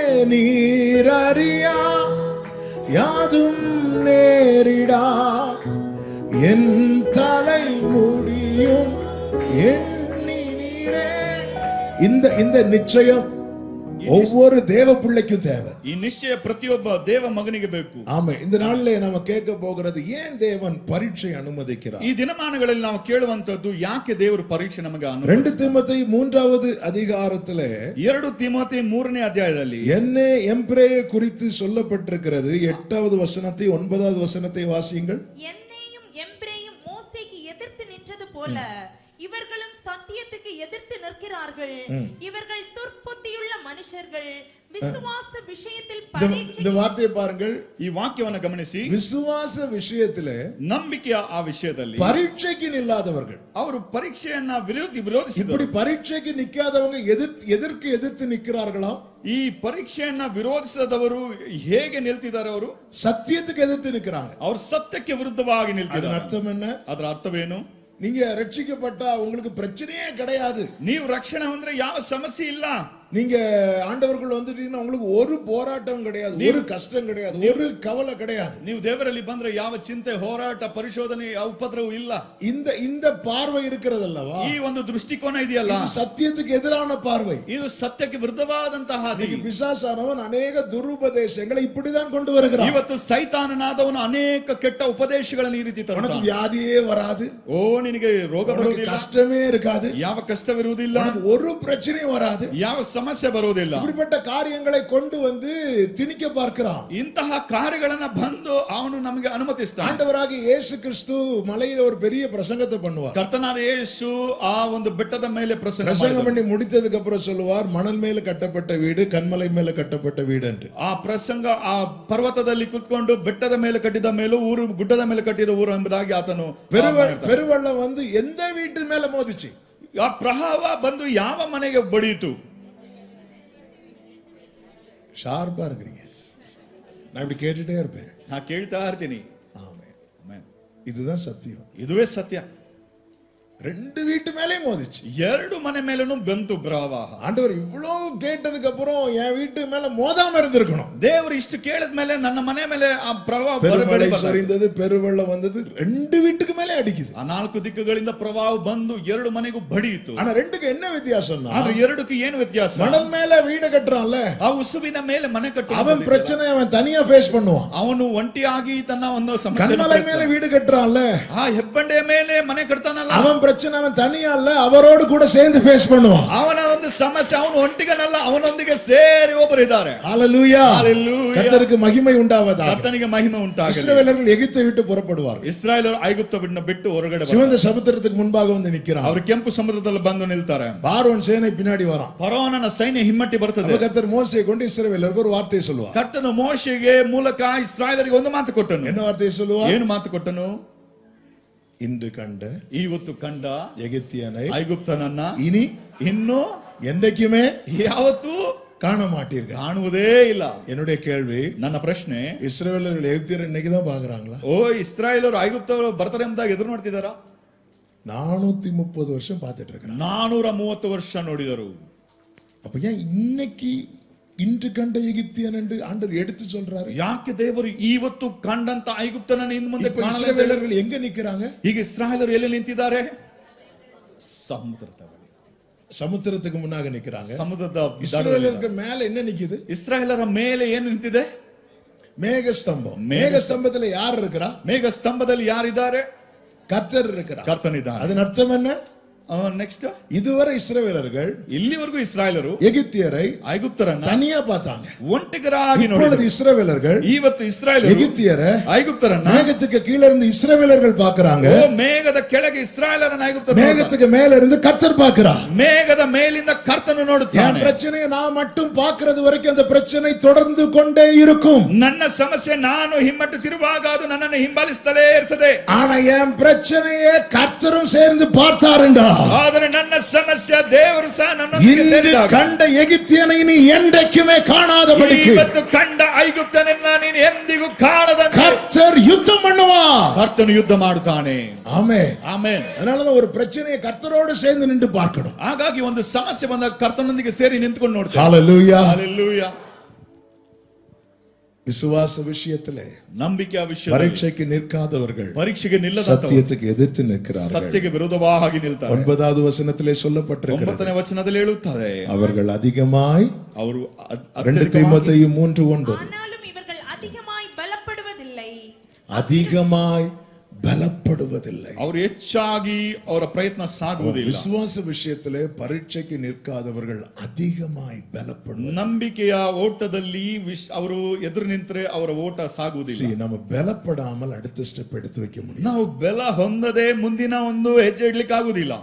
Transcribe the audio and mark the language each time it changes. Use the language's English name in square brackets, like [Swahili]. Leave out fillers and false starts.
[Tamil] நீரறியா யாதும் நேரிடா என் தலை முடியும் எண்ணி நீரே. இந்த நிச்சயம், ஒவ்வொரு தேவ பிள்ளைக்கும் தேவை. [Kannada] ಈ ನಿಶ್ಚಯ ಪ್ರತಿಯೊಬ್ಬ ದೇವ ಮಗನಿಗೆ ಬೇಕು. [Tamil] ஆமே. இந்த நாள்ல நாம கேட்க போகிறது, ஏன் தேவன் பரீட்சை அனுமதிக்கிறார்? [Kannada] ಈ ದಿನಮಾನಗಳಲ್ಲಿ ನಾವು ಕೇಳುವಂತದ್ದು, ಯಾಕೆ ದೇವರು ಪರೀಕ್ಷೆ ನಮಗೆ [Tamil] 2 தீமோத்தேயு 3வது அதிகாரத்திலே [Kannada] 2 ತಿಮೋಥೆ 3ನೇ ಅಧ್ಯಾಯದಲ್ಲಿ [Tamil] என்னே எம்பிரேயை குறித்து சொல்லப்பட்டிருக்கிறது. 8வது வசனத்தை 9வது வசனத்தை வாசியுங்கள். என்னையும் எம்பிரேயும் மோசேக்கு எதிர்த்து நின்றது போல இவர்களும் சத்தியத்துக்கு எதிர்த்து நிற்கிறார்கள். இவர்கள் துர்ப்புத்தியுள்ள மனுஷர்கள், விசுவாச விஷயத்தில் இந்த வார்த்தையை பாருங்கள். [Kannada] ಈ ವಾಕ್ಯವನ್ನು ಗಮನಿಸಿ. [Tamil] விசுவாச விஷயத்திலே, [Kannada] ನಂಬಿಕೆಯ ಆ ವಿಷಯದಲ್ಲಿ [Tamil] பரீட்சைக்கு நில்லாதவர்கள், [Kannada] ಅವರು ಪರೀಕ್ಷೆಯನ್ನ ವಿರೋಧಿಸಿದರು. [Tamil] இப்படி பரீட்சைக்கு நிக்காதவங்க எதிர்த்து நிக்கிறார்களா? [Kannada] ಈ ಪರೀಕ್ಷೆಯನ್ನ ವಿರೋಧಿಸದವರು ಹೇಗೆ ನಿಲ್ತಿದ್ದಾರೆ? ಅವರು [Tamil] சத்தியத்துக்கு எதிர்த்து நிக்கிறாங்க. [Kannada] ಅವರು ಸತ್ಯಕ್ಕೆ ವಿರುದ್ಧವಾಗಿ [Tamil] அதன் [Kannada] ನಿಲ್ತಿದ್ದಾರೆ. [Tamil] அர்த்தம் என்ன? [Kannada] ಅದರ ಅರ್ಥವೇನು? [Tamil] நீங்க ரட்சிக்கப்பட்டா உங்களுக்கு பிரச்சனையே கிடையாது. [Kannada] ನೀವು ರಕ್ಷಣೆ ಹೊಂದ್ರೆ ಯಾವ ಸಮಸ್ಯೆ ಇಲ್ಲ. [Tamil] நீங்க ஆண்டவர்கள் வந்துட்டீங்கன்னா உங்களுக்கு ஒரு போராட்டம் கிடையாது, ஒரு கஷ்டம் கிடையாது, ஒரு கவலை கிடையாது. [Kannada] ನೀವು ದೇವರಲ್ಲಿ ಬಂದ್ರೆ ಯಾವ ಚಿಂತೆ, ಹೋರಾಟ, ಪರಿಶೋಧನೆ, ಉಪದ್ರವ ಇಲ್ಲ. [Tamil] இந்த பார்வை இருக்கிறதல்லவா, [Kannada] ಈ ಒಂದು ದೃಷ್ಟಿಕೋನ ಇದೆಯಲ್ಲ, [Tamil] சத்தியத்துக்கு எதிரான பார்வை. [Kannada] ಇದು ಸತ್ಯಕ್ಕೆ ವಿರುದ್ಧವಾದಂತಹ ಹಾದಿ. [Tamil] பிசாசானவன் அநேக துருபதேசங்களை இப்படிதான் கொண்டு வருகிறான். [Kannada] ಇವತ್ತು ಸೈತಾನನಾದವನು ಅನೇಕ ಕೆಟ್ಟ ಉಪದೇಶಗಳನ್ನು ಈ ರೀತಿ [Tamil] உனக்கு [Kannada] ತರುತ್ತಾನೆ. [Tamil] வியாதியே வராது, [Kannada] ಓ ನಿನಗೆ ರೋಗ ಬರುವುದಿಲ್ಲ, [Tamil] கஷ்டமே இருக்காது, [Kannada] ಯಾವ ಕಷ್ಟವಿರುವುದಿಲ್ಲ, [Tamil] ஒரு பிரச்சனையும் வராது, [Kannada] ಯಾವ ಸಮಸ್ಯೆ ಬರುವುದಿಲ್ಲ. [Tamil] இப்படிப்பட்ட காரியங்களை கொண்டு வந்து திணிக்க பார்க்கிறான். [Kannada] ಇಂತಹ ಕಾರ್ಯಗಳನ್ನ ಬಂದು ಅವನು ನಮಗೆ ಅನುಮತಿಸ್ತಾನೆ. [Tamil] ஆண்டவராகிய இயேசு கிறிஸ்து மலையில ஒரு பெரிய பிரசங்கத்தை பண்ணுவார். [Kannada] ಕರ್ತನಾದ ಯೇಸು ಆ ಒಂದು ಬೆಟ್ಟದ ಮೇಲೆ [Tamil] பிரசங்கம் பண்ணி முடித்ததுக்கு அப்புறம் சொல்லுவார், மணல் மேல கட்டப்பட்ட வீடு, கண்மலை மேல கட்டப்பட்ட வீடு என்று. [Kannada] ಆ ಪ್ರಸಂಗ ಆ ಪರ್ವತದಲ್ಲಿ ಕುತ್ಕೊಂಡು ಬೆಟ್ಟದ ಮೇಲೆ ಕಟ್ಟಿದ ಮೇಲೂ ಊರು, ಗುಡ್ಡದ ಮೇಲೆ ಕಟ್ಟಿದ ಊರು ಎಂಬುದಾಗಿ ಆತನು. [Tamil] பெருவெள்ளம் வந்து எந்த வீட்டு மேல மோதிச்சு? [Kannada] ಆ ಪ್ರವಾಹ ಬಂದು ಯಾವ ಮನೆಗೆ ಬಡಿಯಿತು? [Tamil] ஷார்ப்பா இருக்கிறீங்க. நான் இப்படி கேட்டுட்டே இருப்பேன். [Kannada] ನಾ ಕೇಳ್ತಾ ಇರ್ತೀನಿ. [Tamil] ஆமென். இதுதான் சத்தியம். [Kannada] ಇದುವೇ ಸತ್ಯ. [Tamil] 2 வீட்டு மேலே மோதிச்சு. [Kannada] 2 ಮನೆ ಮೇಲೂ ಬಂತು ಪ್ರವಾಹ. [Tamil] ஆண்டவர் இவ்வளவு கேட்டதுக்கு அப்புறம் என் வீட்டு மேல மோதாம இருந்திருக்கணும். [Kannada] ದೇವರು ಇಷ್ಟು ಕೇಳಿದ ಮೇಲೆ ನನ್ನ ಮನೆ ಮೇಲೆ ಆ ಪ್ರವಾಹ [Tamil] பெருமழை சரிந்தது, பெருவெள்ளம் வந்தது, 2 வீட்டுக்கு மேலே அடிக்குது. [Kannada] ಆ 4 ದಿಕ್ಕುಗಳಿಂದ ಪ್ರವಾಹ ಬಂದು 2 ಮನೆಗೂ ಬಡಿಯಿತು. [Tamil] ஆனா 2க்கு என்ன வித்தியாசம்னா, [Kannada] ಆದ್ರೆ 2க்கு ಏನು ವ್ಯತ್ಯಾಸ? [Tamil] மணல் மேல வீடு கட்டறான்ல, [Kannada] ಆ ಉಸುಬಿನ ಮೇಲೆ ಮನೆ ಕಟ್ಟುವ [Tamil] அவன் பிரச்சனை அவன் தனியா ஃபேஸ் பண்ணுவான். [Kannada] ಅವನು ಒಂಟಿಯಾಗಿ ತನ್ನ ಒಂದು ಸಮಸ್ಯೆ. [Tamil] கண்மலை மேல வீடு கட்டறான்ல, [Kannada] ಆ ಹೆಬ್ಬಂಡೆಯ ಮೇಲೆ ಮನೆ ಕಟ್ತಾನಲ್ಲ, [Tamil] அவன் பிரச்சனை அவன் தனியா இல்ல, அவரோடு கூட சேர்ந்து ஃபேஸ் பண்ணுவான். [Kannada] ಅವನ ಒಂದು ಸಮಸ್ಯೆ ಅವನು ಒಂಟಿಗನಲ್ಲ, ಅವನೊಂದಿಗೆ ಸೇರಿ ಒಬ್ಬರು ಇದ್ದಾರೆ. [Tamil] ஹalleluya, ஹalleluya. கர்த்தருக்கு மகிமை உண்டாவதாக. [Kannada] ಕರ್ತನಿಗೆ ಮಹಿಮೆ ಉಂಟಾಗಲಿ. [Tamil] இஸ்ரவேலர்கள் எகிப்தை விட்டு புறப்படுவார்கள். [Kannada] ಇಸ್ರಾಯೇಲರು ಐಗುಪ್ತವನ್ನು ಬಿಟ್ಟು ಹೊರಗಡೆ ಬರ್ತಾರೆ. [Tamil] சிவந்த சமுத்திரத்துக்கு முன்பாக வந்து நிக்கிறான். [Kannada] ಅವರು ಕೆಂಪು ಸಮುದ್ರದಲ್ಲಿ ಬಂದು ನಿಲ್ತಾರೆ. [Tamil] பார்வோன் சேனை பின்னாடி வரான். [Kannada] ಫರೋಹನ ಸೈನ್ಯ ಹಿಮ್ಮಟ್ಟಿ ಬರ್ತದೆ. [Tamil] கர்த்தர் மோசேயை கொண்டு இஸ்ரவேலருக்கு ஒரு வார்த்தையை சொல்லுவார். [Kannada] ಕರ್ತನು ಮೋಶೆಗೆ ಮೂಲಕ ಇಸ್ರಾಯೇಲರಿಗೆ ಒಂದು ಮಾತು ಕೊಟ್ಟನು. [Tamil] என்ன வார்த்தையை சொல்லுவார்? [Kannada] ಏನು ಮಾತು ಕೊಟ್ಟನು? [Tamil] இன்று கண்ட, [Kannada] ಇವತ್ತು ಕಂಡ [Tamil] எகிப்தியனை, [Kannada] ಐಗುಪ್ತನನ್ನ [Tamil] இனி [Kannada] ಇನ್ನು [Tamil] என்றைக்குமே [Kannada] ಯಾವತ್ತೂ [Tamil] காண மாட்டீர்கள். [Kannada] ಕಾಣುವುದೇ ಇಲ್ಲ. [Tamil] என்னுடைய கேள்வி, [Kannada] ನನ್ನ ಪ್ರಶ್ನೆ, [Tamil] இஸ்ரவேலர்கள் எகிப்தியர் இன்னைக்கு தான் பாக்குறாங்களா? [Kannada] ಓ ಇಸ್ರಾಯೇಲರು ಐಗುಪ್ತರು ಬರ್ತಾರೆ ಎಂಬುದಾಗಿ ಎದುರು ನೋಡ್ತಿದಾರಾ? [Tamil] 430 வருஷம் பார்த்துட்டு இருக்கிறாங்க. [Kannada] 430 ವರ್ಷ ನೋಡಿದರು. [Tamil] அப்ப ஏன் இன்னைக்கு இன்று கண்ட எகிப்தியன் என்று ஆண்டவர் எடுத்து சொல்றாரு? [Kannada] ಯಾಕೆ ದೇವರು ಇವತ್ತು ಕಂಡಂತ ಐಗುಪ್ತನನ್ನು ಇನ್ನು ಮುಂದೆ ಕಾಣಲ್ಲ? [Tamil] இஸ்ரவேலர்கள் எங்க நிக்கிறாங்க? [Kannada] ಈಗ ಇಸ್ರಾಯೇಲರು ಎಲ್ಲಿ ನಿಂತಿದ್ದಾರೆ? ಸಮುದ್ರದ ಬಳಿ, [Tamil] சமுத்திரத்துக்கு முன்னாக நிக்கிறாங்க. [Kannada] ಸಮುದ್ರದ [Tamil] இஸ்ரவேலருக்கு மேல என்ன நிக்குது? [Kannada] ಇಸ್ರಾಯೇಲರ ಮೇಲೆ ಏನು ನಿಂತಿದೆ? [Tamil] மேகஸ்தம்பம். மேகஸ்தம்பத்துல யார் இருக்கிறா? [Kannada] ಮೇಘ ಸ್ತಂಭದಲ್ಲಿ ಯಾರಿದ್ದಾರೆ? [Tamil] கர்த்தர் இருக்கிறார். [Kannada] ಕರ್ತನಿದ್ದಾನೆ. [Tamil] அதன் அர்த்தம் என்ன? [English] next, [Tamil] இதுவரை இஸ்ரவேலர்கள் [Kannada] ಇಲ್ಲಿವರೆಗೂ ಇಸ್ರಾಯೇಲರು [Tamil] எகிப்தியரை [Kannada] ಐಗುಪ್ತರನ್ನ [Tamil] தனியா பார்த்தாங்க. [Kannada] ಒಂಟಿಗರಾಗಿ [Tamil] இப்பொழுது [Kannada] ನೋಡಿದರು. [Tamil] இஸ்ரவேலர்கள் [Kannada] ಇವತ್ತು ಇಸ್ರಾಯೇಲರು [Tamil] எகிப்தியரை [Kannada] ಐಗುಪ್ತರನ್ನ [Tamil] மேகத்துக்கு கீழ இருந்து இஸ்ரவேலர்கள் பார்க்கறாங்க. [Kannada] ಓ ಮೇಘದ ಕೆಳಗೆ ಇಸ್ರಾಯೇಲರನ್ನ ಐಗುಪ್ತರು, [Tamil] மேகத்துக்கு மேல இருந்து கர்த்தர் பார்க்கிறார். [Kannada] ಮೇಘದ ಮೇಲಿಂದ ಕರ್ತನು [Tamil] என் [Kannada] ನೋಡುತ್ತಾನೆ. [Tamil] பிரச்சனையை நான் மட்டும் பார்க்கிறது வரைக்கும் அந்த பிரச்சனை தொடர்ந்து கொண்டே இருக்கும். [Kannada] ನನ್ನ ಸಮಸ್ಯೆ ನಾನು ಹಿಮ್ಮಟ್ಟು ತಿರುವಾಗ ಅದು ನನ್ನನ್ನು ಹಿಂಬಾಲಿಸುತ್ತಲೇ ಇರ್ತದೆ. [Tamil] ஆனா என் பிரச்சனையை கர்த்தரும் சேர்ந்து பார்த்தாருண்டா, [Kannada] ಆದರೆ ನನ್ನ ಸಮಸ್ಯೆ ದೇವರು ಸಹ ನನ್ನೊಂದಿಗೆ ಸೇರಿದಾಗ, [Tamil] கண்ட எகிப்தியனை நீ என்றைக்குமே காணாதபடிக்கு [Kannada] ಇವತ್ತು ಕಂಡ ಐಗುಪ್ತನನ್ನ ನೀನು ಎಂದಿಗೂ ಕಾಣದಂತೆ [Tamil] கர்த்தர் யுத்தம் பண்ணுவார். [Kannada] ಕರ್ತನು ಯುದ್ಧ ಮಾಡುತ್ತಾನೆ. [Tamil] ஆமென். [Kannada] ಆಮೆನ್. [Tamil] அதனாலதான் ஒரு பிரச்சனையை கர்த்தரோடு சேர்ந்து நின்று பார்க்கணும். [Kannada] ಹಾಗಾಗಿ ಒಂದು ಸಮಸ್ಯೆ ಬಂದಾಗ ಕರ್ತನೊಂದಿಗೆ ಸೇರಿ ನಿಂತುಕೊಂಡು ನೋಡ್ತೇವೆ. [Tamil] ஹalleluya. [Kannada] ಹಲ್ಲೆಲೂಯಾ. [Tamil] விசுவாச விஷயத்திலே [Kannada] ನಂಬಿಕೆಯ ವಿಷಯ [Tamil] பரீட்சைக்கு நிற்காதவர்கள் [Kannada] ಪರೀಕ್ಷೆಗೆ ನಿಲ್ಲದಂತವರು [Tamil] சத்தியத்துக்கு எதிர்த்து நிற்கிறார்கள். [Kannada] ಸತ್ಯಕ್ಕೆ ವಿರೋಧವಾಗಿ ನಿಲ್ತಾರೆ. [Tamil] 9வது வசனத்திலே சொல்லப்பட்டிருக்கிறது, [Kannada] 9ನೇ ವಚನದಲ್ಲಿ ಹೇಳುತ್ತದೆ [Tamil] அவர்கள் அதிகமாய் [Kannada] ಅವರು [Tamil] 2 தீமோத்தேயு 3:9 ஆனாலும் இவர்கள் அதிகமாய் பலப்படுவதில்லை. அதிகமாய் பலப்படுவதில்லை. [Kannada] ಅವರು ಹೆಚ್ಚಾಗಿ ಅವರ ಪ್ರಯತ್ನ ಸಾಗುವುದಿಲ್ಲ. [Tamil] விசுவாச விஷயத்திலே பரீட்சைக்கு நிற்காதவர்கள் அதிகமாய் பலப்படுவது. [Kannada] ನಂಬಿಕೆಯ ಓಟದಲ್ಲಿ ಅವರು ಎದುರು ನಿಂತರೆ ಅವರ ಓಟ ಸಾಗುವುದಿಲ್ಲ. [Tamil] நம்ம பலப்படாமல் அடுத்த ஸ்டெப் எடுத்து வைக்க முடியும். [Kannada] ನಾವು ಬೆಲ ಹೊಂದದೆ ಮುಂದಿನ ಒಂದು ಹೆಜ್ಜೆ ಇಡ್ಲಿಕ್ಕೆ ಆಗುದಿಲ್ಲ.